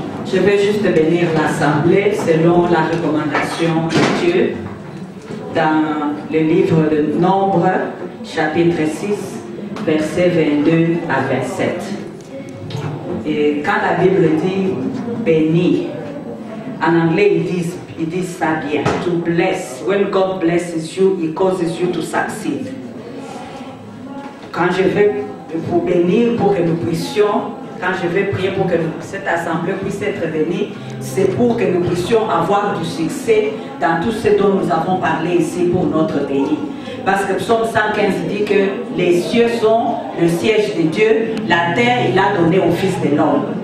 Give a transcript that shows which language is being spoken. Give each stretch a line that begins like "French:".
French: Je vais juste bénir l'Assemblée selon la recommandation de Dieu dans le livre de Nombre, chapitre 6, versets 22 à 27. Et quand la Bible dit béni, en anglais ils disent ça bien.
English: To bless. When God blesses you, He causes you to succeed.
French: Quand je vais vous bénir pour que nous puissions, quand je vais prier pour que cette assemblée puisse être bénie, c'est pour que nous puissions avoir du succès dans tout ce dont nous avons parlé ici pour notre pays. Parce que Psaume 115 dit que les cieux sont le siège de Dieu, la terre il a donné au Fils de l'homme.